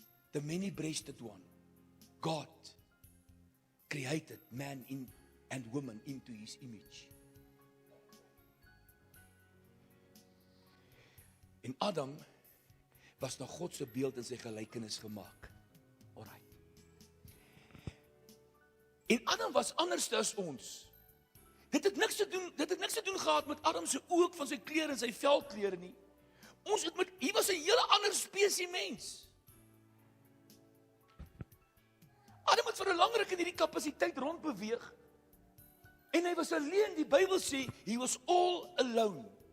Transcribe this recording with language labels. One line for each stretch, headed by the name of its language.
English: The many-breasted one, God, created man and woman into his image.
Afrikaans: En Adam was na God se beeld en sy gelykenis gemaak. Alright. En Adam was anders as ons. Dit het niks te doen gehad met Adam se oog van sy klere en sy velklere nie. Hier was 'n hele ander spesies mens. Adam het vir 'n lang ruk in hierdie kapasiteit rondbeweeg, en hy was alleen.
English: Die Bybel sê, he was all alone.